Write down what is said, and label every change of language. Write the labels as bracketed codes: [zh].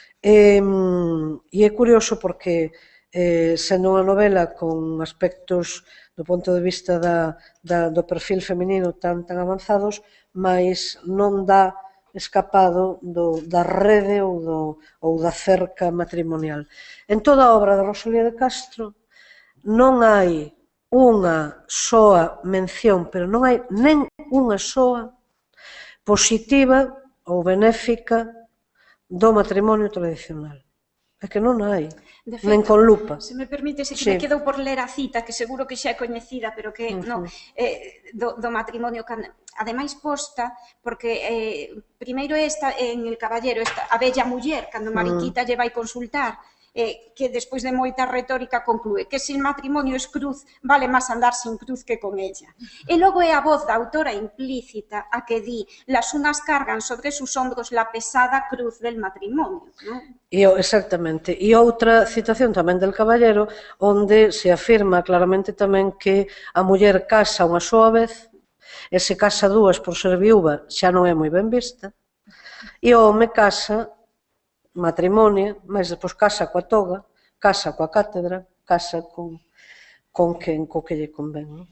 [gl] E é curioso porque, sendo unha novela con aspectos do punto de vista do perfil feminino tan avanzados, mas non dá escapado da rede ou da cerca matrimonial. En toda a obra de Rosalía de Castro non hai unha soa mención, pero non hai nen unha soa positiva ou benéfica do matrimonio tradicional. É que non hai, nen con lupa. Se me permite, se me quedo por ler a cita, que seguro que xa é coñecida, pero que non, do matrimonio, ademais posta, porque primeiro esta, en El Caballero, a bella muller, cando Mariquita lle vai consultar, que despois de moita retórica conclúe que se [es] el matrimonio es cruz, [gl] vale máis andar sin cruz que con ella. E logo é a voz da autora implícita a que di, [es] las unas cargan sobre sus hombros la pesada cruz del matrimonio. [gl] Exactamente. E outra citación tamén del Caballero, onde se afirma claramente tamén que a muller casa unha soa vez E se casa dúas por ser viúva xa non é moi ben vista. E o home casa, matrimonio, mas depois casa coa toga, casa coa cátedra, casa con quen, co que lle convén.